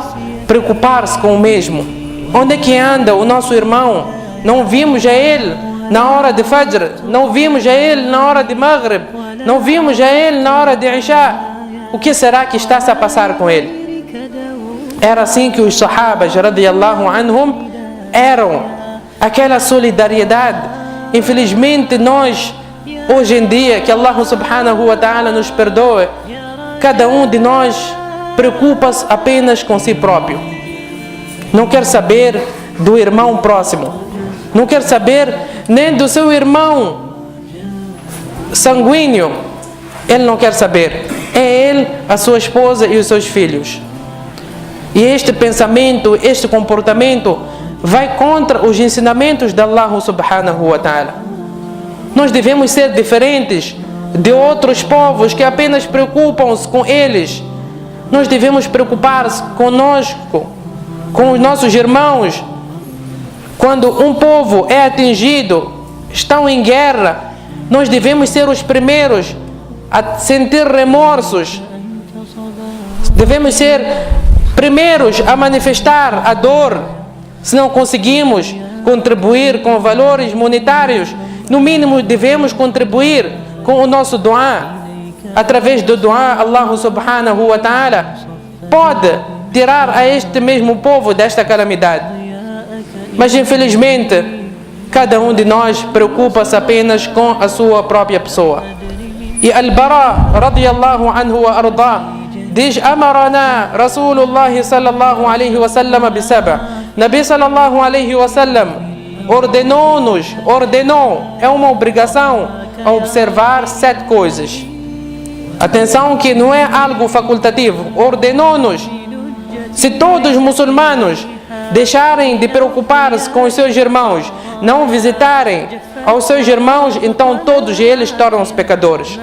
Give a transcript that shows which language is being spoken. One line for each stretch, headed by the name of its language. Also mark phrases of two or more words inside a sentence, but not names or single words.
Portuguese: Preocupar-se com o mesmo. Onde é que anda o nosso irmão? Não vimos a ele na hora de Fajr, não vimos a ele na hora de Maghrib, não vimos a ele na hora de Isha. O que será que está a passar com ele? Era assim que os Sahabas
Arabic: رضي الله عنهم
Portuguese: eram, aquela solidariedade. Infelizmente nós, hoje em dia, que
Arabic: الله سبحانه وتعالى
Portuguese: nos perdoe, cada um de nós preocupa-se apenas com si próprio. Não quer saber do irmão próximo, não quer saber nem do seu irmão sanguíneo. Ele não quer saber. É ele, a sua esposa e os seus filhos. E este pensamento, este comportamento vai contra os ensinamentos de
Arabic: الله سبحانه وتعالى.
Portuguese: Nós devemos ser diferentes de outros povos que apenas preocupam-se com eles. Nós devemos preocupar-se conosco, com os nossos irmãos. Quando um povo é atingido, estão em guerra, nós devemos ser os primeiros a sentir remorsos. Devemos ser primeiros a manifestar a dor. Se não conseguimos contribuir com valores monetários, no mínimo devemos contribuir com o nosso dua. Através do dua,
Arabic: الله سبحانه وتعالى
Portuguese: pode tirar a este mesmo povo desta calamidade. Mas infelizmente, cada um de nós preocupa-se apenas com a sua própria pessoa.
Arabic: E Al-Bara رضي الله عنه وأرضاه diz: أمرنا رسول الله صلى الله عليه وسلم بسبع. نبي صلى الله عليه وسلم
Portuguese: ordenou, é uma obrigação a observar 7 coisas. Atenção que não é algo facultativo, ordenou-nos. Se todos os muçulmanos deixarem de preocupar-se com os seus irmãos, não visitarem aos seus irmãos, então todos eles tornam-se pecadores.